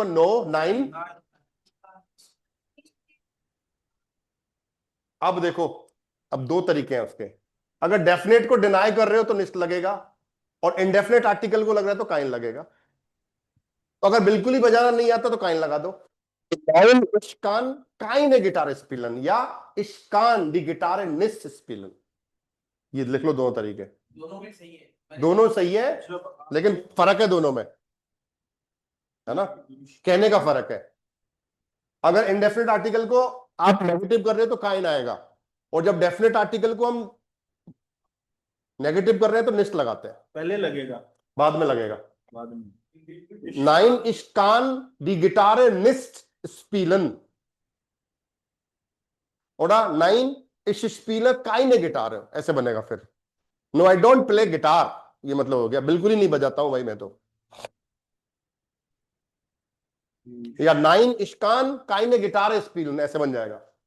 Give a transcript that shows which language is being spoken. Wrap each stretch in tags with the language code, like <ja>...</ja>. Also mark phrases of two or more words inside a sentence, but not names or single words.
<hi>नो 9। अब देखो, अब दो तरीके हैं उसके, अगर डेफिनेट को डिनाई कर रहे हो तो निस्ट लगेगा, और</hi> <en>indefinite article</en> <hi>को लग रहा है तो काइन लगेगा। तो अगर बिल्कुल ही बजाना नहीं आता तो काइन लगा दो।</hi> <de>Nein, ich kann keine Gitarre spielen, या ich kann die Gitarre nicht spielen।</de> <hi>ये लिख लो दोनों तरीके, दोनों में सही है। दोनों सही है, लेकिन फर्क है दोनों में, है ना, कहने का फर्क है। अगर</hi> <en>indefinite article</en> <hi>को आप नेगेटिव कर रहे हो तो काइन आएगा, और जब</hi> <en>definite article</en> <hi>को हम नेगेटिव कर रहे हैं तो निस्ट लगाते हैं। पहले लगेगा बाद में लगेगा। बाद में।</hi> <de>Nein, ich kann die Gitarre nicht spielen, oder nein, ich spiele keine Gitarre,</de> <hi>ऐसे बनेगा फिर।</hi> <en>No, I don't play guitar,</en> <hi>ये मतलब हो गया बिल्कुल ही नहीं बजाता हूं भाई मैं तो।</hi> <de>या nein, ich kann keine Gitarre spielen,</de> <hi>ऐसे बन जाएगा।</hi>